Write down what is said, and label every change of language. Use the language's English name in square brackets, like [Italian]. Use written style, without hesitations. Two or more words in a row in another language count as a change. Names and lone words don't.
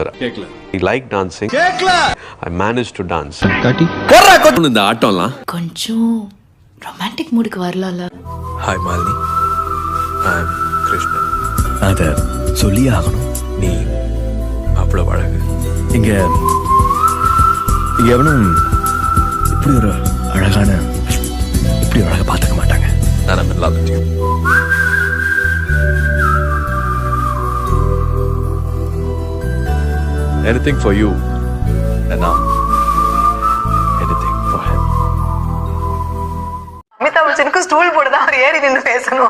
[English] I like dancing. I managed to dance. [Tamil] இந்த ஆட்டம்லாம் கொஞ்சம் ரொமான்டிக் மூடுக்கு வரலாம்ல. [English] Hi Malini, I am Krishnan. [Tamil] அத சொல்லியே ஆகணும். நீ அவ்வளவு அழகு. இங்க எவனும் இப்படி ஒரு அழகான இப்படி ஒரு அழகை பார்த்துக்க மாட்டாங்க. [English] நான் am in love with you. Anything for you and now anything for him. [Tamil] அமிதாப் பச்சனுக்கு ஸ்டூல் போடுதான் அவர் ஏறி நின்று பேசணும்.